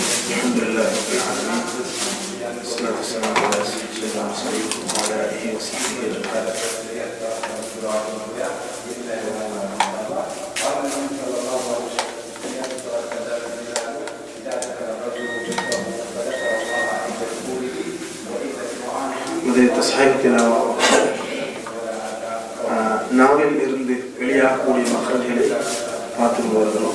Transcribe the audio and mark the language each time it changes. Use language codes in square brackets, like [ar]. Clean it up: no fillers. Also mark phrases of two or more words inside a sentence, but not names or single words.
[ar] الحمد لله رب العالمين والصلاة والسلام على سيدنا محمد وعلى آله وصحبه أجمعين. [ta] முதல் தஸ்ஹீஹ் நாவில் இருந்து வெளியாகக்கூடிய மக்களை பார்த்து வருகிறோம்.